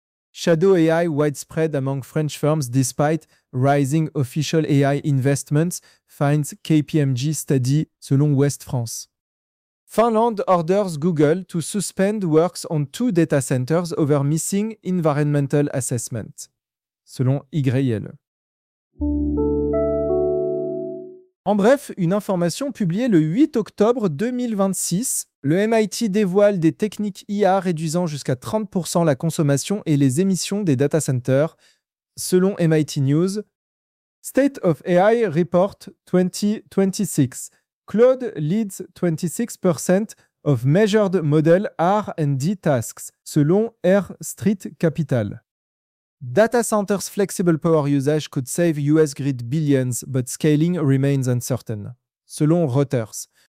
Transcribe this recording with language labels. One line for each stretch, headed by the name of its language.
English: Shadow AI widespread among French firms despite rising official AI investments, finds KPMG study, selon Ouest France. Finland orders Google to suspend works on two data centers over missing environmental assessment, selon YL.
French: En bref, une information publiée le 8 octobre 2026, le MIT dévoile des techniques IA réduisant jusqu'à 30% la consommation et les émissions des data centers, selon MIT News.
English: State of AI Report 2026. Claude leads 26% of measured model R&D tasks, selon Air Street Capital. Data centers' flexible power usage could save US grid billions, but scaling remains uncertain, selon Reuters.